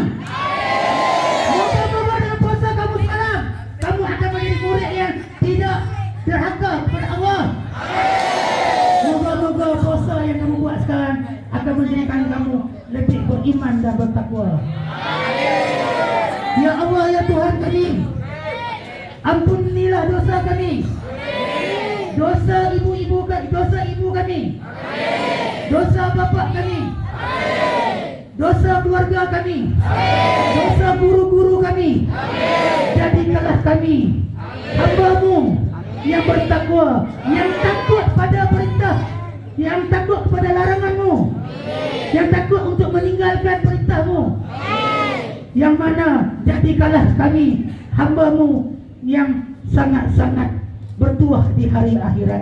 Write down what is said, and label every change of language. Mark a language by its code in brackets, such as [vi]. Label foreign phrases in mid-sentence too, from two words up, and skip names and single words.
[ms] Moga-moga dengan puasa kamu semalam kamu akan menjadi murid yang tidak derhaka kepada Allah. Moga-moga puasa yang kamu buat sekarang akan menjadikan kamu lebih beriman dan bertakwa. [ar] يا الله, [ms] ya Tuhan kami, ampunilah dosa kami, dosa ibu kami, dosa bapa kami, dosa keluarga kami, dosa guru-guru kami. Jadikanlah kami hamba-Mu yang bertakwa, yang takut pada perintah, yang takut kepada larangan-Mu, yang takut untuk meninggalkan perintah-Mu. Yang mana jadikanlah kami hamba-Mu yang sangat-sangat bertuah di hari akhirat.